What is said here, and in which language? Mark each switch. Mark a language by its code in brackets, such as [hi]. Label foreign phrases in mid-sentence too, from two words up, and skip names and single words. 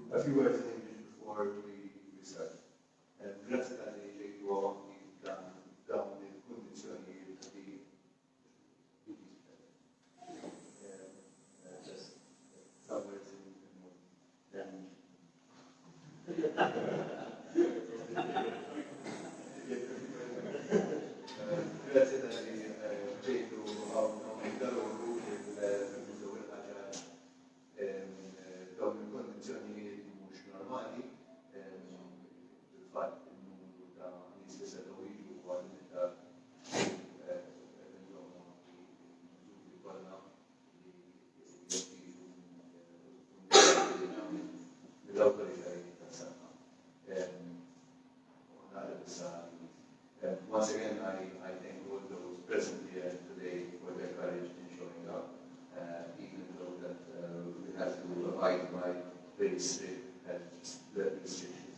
[en] few words in English before we start. [mt] Grazzi tal-li ġejtu dawn il-kondizjoni [en] just some words in [mt] Grazie tal-li ġejtu dawn il-kondizjoni mhux normali, il-fatt il-numru ta' nies li setgħu jiġu wkoll ta' miżuri kollha li jeżiġu mill-awtoritajiet tas-saħħa. [en] Once again, I thank all those present here today for their courage in showing up, even though that we have to abide by very strict health restrictions.